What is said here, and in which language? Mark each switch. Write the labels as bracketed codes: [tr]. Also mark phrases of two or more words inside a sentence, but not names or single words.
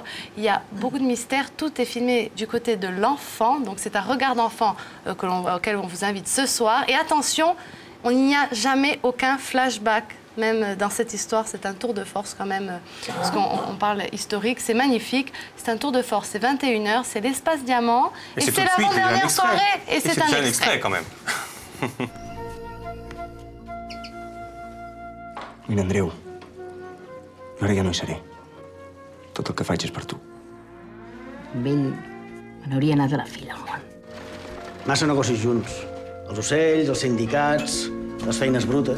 [fr] Il y a beaucoup de mystères, tout est filmé du côté de l'enfant, donc c'est un regard d'enfant auquel on vous invite ce soir. Et attention, il n'y a jamais aucun flashback. Même dans cette histoire, c'est un tour de force quand même, parce qu'on parle historique, c'est magnifique, c'est un tour de force, c'est 21h, c'est l'espace diamant, et c'est l'avant-dernière soirée, et c'est un extrait quand même. [ca] Mira, Andreu, ara ja no hi seré. Tot el que faig és per tu. Amb ell me n'hauria anat a la fila al món. Massa negocis junts. Els ocells, els sindicats, les feines brutes.